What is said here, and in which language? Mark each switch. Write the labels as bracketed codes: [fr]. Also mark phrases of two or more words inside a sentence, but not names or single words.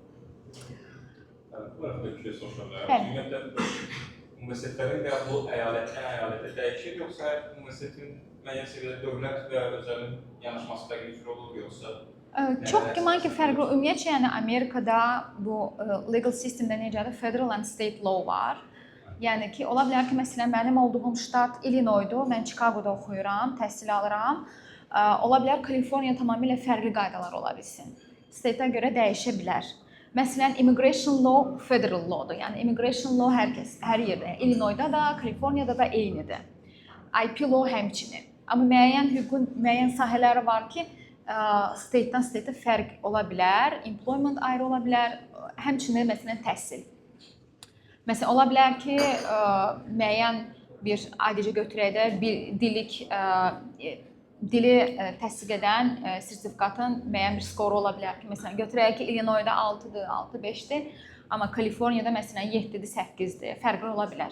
[az] Bu arada bir şey soruşacağım. Ümumiyyətlə, universitetlərin qəbulu əyalətdən əyalətə dəyişir, yoxsa universitetin müəyyən səviyyədə dövlət və özəlin yanaşması fərqli cür olur, yoxsa? Çox güman ki, fərqli. Ümumiyyətcə, yəni Amerikada bu legal sistemdə necədir? [en] Federal and state law var. [az] Yəni ki, ola bilər ki, məsələn, mənim olduğum ştat Illinois'dur, mən Chicago'da oxuyuram, təhsil alıram. Ola bilər Kaliforniya tamamilə fərqli qaydalar ola bilsin. State'a görə dəyişə bilər. Məsələn, [en] immigration law federal law'dur. [az] Yəni [en] immigration law [az] hər yerdə, Illinois'da da, Kaliforniyada da eynidir. [en] IP law [az] həmçinin. Amma müəyyən sahələri var ki, [en] state'dan state'a [az] fərq ola bilər, employment ayrı ola bilər, həmçinin məsələn təhsil. Məsələn, ola bilər ki, müəyyən bir adicə götürək də bir dili təsdiq edən sertifikatın müəyyən bir skoru ola bilər ki, məsələn, götürək ki, Illinois'da 6-dır, 6-5-dir, amma Kaliforniyada məsələn 7-dir, 8-dir, fərqli ola bilər.